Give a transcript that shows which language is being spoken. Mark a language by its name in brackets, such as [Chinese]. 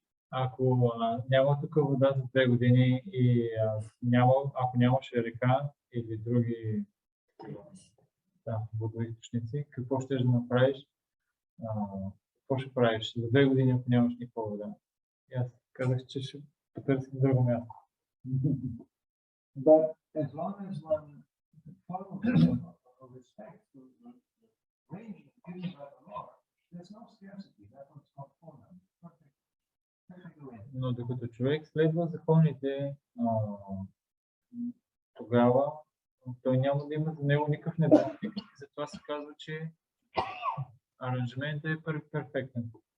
[Bulgarian] Ако няма тук вода за 2 години и ако нямаше река или други водоизточници, какво ще да направиш? Какво ще правиш за 2 години, ако нямаш никаква вода? И аз казах, че ще потърсим друго място. [English] But as long as one follows respect to the range given by the Lord, there's no scarcity. That's what's called fullness. [Bulgarian] Но докато човек следва законите, тогава той няма да има за него никакъв недостиг. И затова се казва, че аранжиментът е перфектен.